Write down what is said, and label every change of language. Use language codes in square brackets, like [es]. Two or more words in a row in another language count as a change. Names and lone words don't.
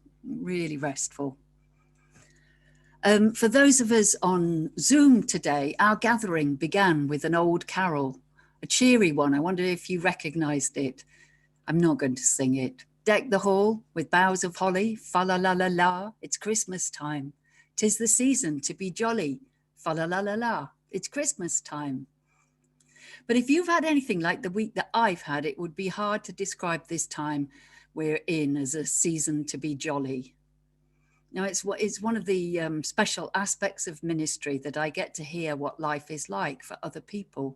[en] Really restful. For those of us on Zoom today, our gathering began with an old carol, a cheery one. I wonder if you recognised it. I'm not going to sing it. Deck the hall with boughs of holly, fa la la la la, it's Christmas time. 'Tis the season to be jolly, fa la la la la, it's Christmas time. But if you've had anything like the week that I've had, it would be hard to describe this time we're in as a season to be jolly. Now, it's one of the special aspects of ministry that I get to hear what life is like for other people.